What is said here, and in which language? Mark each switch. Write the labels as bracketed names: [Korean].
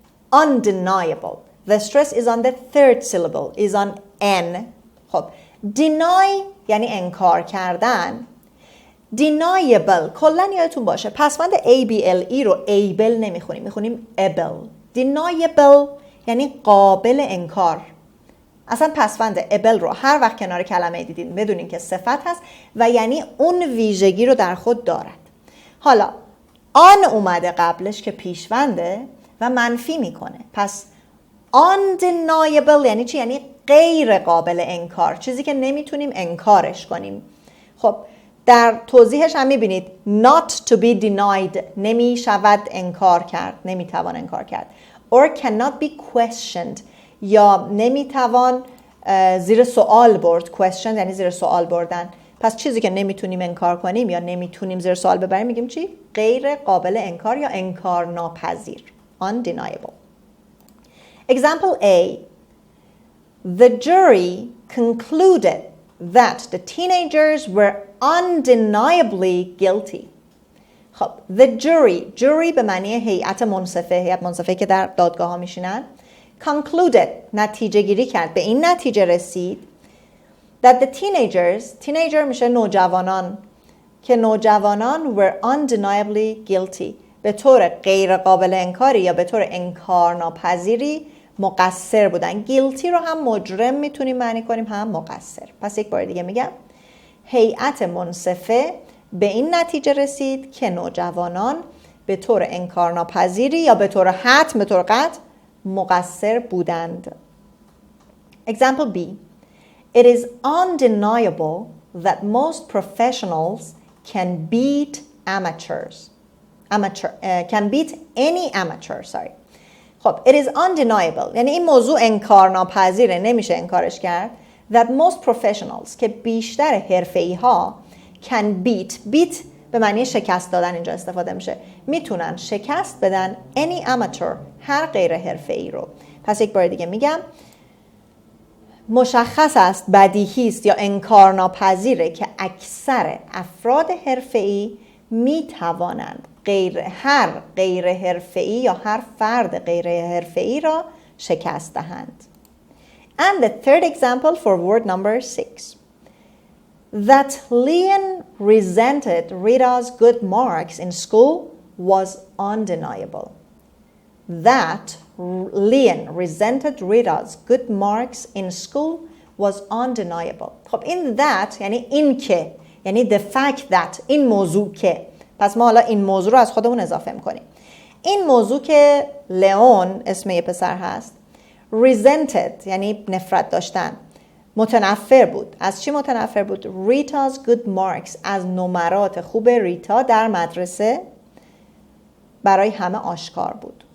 [English] The stress is on the third syllable, is on N. [Persian] خب deny یعنی انکار کردن. deniable کلن یادتون باشه پسوند ABLE رو able نمیخونیم، میخونیم able. deniable یعنی قابل انکار. اصلا پسوند able رو هر وقت کنار کلمه دیدین بدونین که صفت هست و یعنی اون ویژگی رو در خود دارد. حالا آن اومده قبلش که پیشونده و منفی میکنه. پس undeniable یعنی چی؟ یعنی غیر قابل انکار، چیزی که نمیتونیم انکارش کنیم. خب در توضیحش هم میبینید [English] not to be denied [Persian] نمی شود انکار کرد، نمیتوان انکار کرد. [English] or cannot be questioned [Persian] یا نمیتوان زیر سوال برد. question یعنی زیر سوال بردن. پس چیزی که نمیتونیم انکار کنیم یا نمیتونیم زیر سوال ببریم میگیم چی؟ غیر قابل انکار یا انکار ناپذیر. [English] undeniable. Example A. The jury concluded that the teenagers were undeniably guilty. [Persian] خب the jury به معنی هیئت منصفه که در دادگاه ها میشینن. concluded نتیجه گیری کرد، به این نتیجه رسید that [English] the teenager [Persian] میشه نوجوانان، که نوجوانان [English] were undeniably guilty [Persian] به طور غیر قابل انکاری یا به طور انکار ناپذیری مقصر بودن. guilty رو هم مجرم میتونیم معنی کنیم، هم مقصر. پس یک بار دیگه میگم هیئت منصفه به این نتیجه رسید که نوجوانان به طور انکار ناپذیری یا به طور حتم، به طور قطع مقصر بودند. [English] Example B. It is undeniable that most professionals can beat any amateur. [Persian] خب [English] it is undeniable [Persian] یعنی این موضوع انکار ناپذیره، نمیشه انکارش کرد. [English] That most professionals [Persian] که بیشتر حرفه‌ای ها [English] can beat [Persian] به معنی شکست دادن اینجا استفاده میشه، میتونن شکست بدن [English] any amateur [Persian] هر غیر حرفه‌ای رو. پس یک بار دیگه میگم مشخص است، بدیهی است یا انکار ناپذیره که اکثر افراد حرفه‌ای میتوانند هر غیر حرفه‌ای یا هر فرد غیر حرفه‌ای را شکست دهند. [English] And the third example for word number 6. That Leon resented Rita's good marks in school was undeniable. That Leon resented Rita's good marks in school was undeniable. [Persian] خب این that یعنی این که، یعنی [English] the fact that، [Persian] این موضوع که. پس ما حالا این موضوع رو از خودمون اضافه میکنیم. این موضوع که لئون اسم یه پسر هست، resented یعنی نفرت داشتن، متنفر بود. از چی متنفر بود؟ [English] Rita's good marks، [Persian] از نمرات خوب ریتا در مدرسه برای همه آشکار بود.